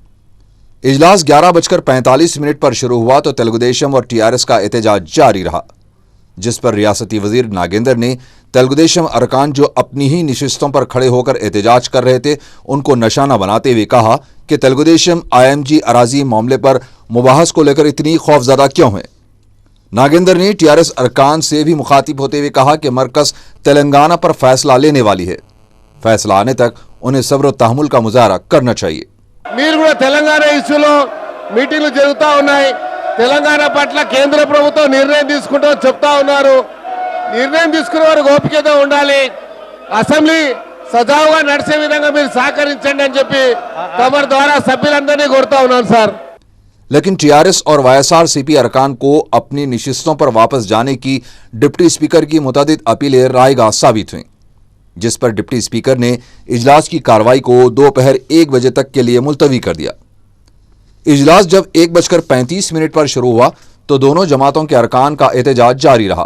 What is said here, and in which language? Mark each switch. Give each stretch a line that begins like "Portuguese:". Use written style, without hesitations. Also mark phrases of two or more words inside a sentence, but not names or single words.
Urdu: اجلاس 11:45 پر شروع ہوا تو تلگو دیشم اور ٹی آر ایس کا احتجاج جاری رہا، جس پر ریاستی وزیر ناگیندر نے تلگو دیشم ارکان جو اپنی ہی نشستوں پر کھڑے ہو کر احتجاج کر رہے تھے ان کو نشانہ بناتے ہوئے کہا کہ تلگو دیشم آئی ایم جی اراضی معاملے پر مباحث کو لے کر اتنی خوفزدہ کیوں ہے۔ ناگیندر نے ٹی آر ایس ارکان سے بھی مخاطب ہوتے ہوئے کہا کہ مرکز تلنگانہ پر فیصلہ لینے والی ہے، فیصلہ آنے تک انہیں صبر و تحمل کا مظاہرہ کرنا چاہیے۔
Telugu: మీరు కూడా తెలంగాణ ఇష్యూలో మీటింగ్లు జరుగుతూ ఉన్నాయి, తెలంగాణ పట్ల కేంద్ర ప్రభుత్వం నిర్ణయం తీసుకుంటామని చెప్తా ఉన్నారు। నిర్ణయం తీసుకునే వారికి ఓపికత ఉండాలి, అసెంబ్లీ సజావుగా నడిచే విధంగా మీరు సహకరించండి అని చెప్పి తమరి ద్వారా సభ్యులందరినీ కోరుతా ఉన్నాను సార్।
Urdu: لیکن ٹی آر ایس اور وائی ایس آر سی پی ارکان کو اپنی نشستوں پر واپس جانے کی ڈپٹی اسپیکر کی متعدد اپیلیں رائے گاہ ثابت ہوئیں، جس پر ڈپٹی اسپیکر نے اجلاس کی کارروائی کو دوپہر 1 بجے تک کے لیے ملتوی کر دیا۔ اجلاس جب 1:35 پر شروع ہوا تو دونوں جماعتوں کے ارکان کا احتجاج جاری رہا۔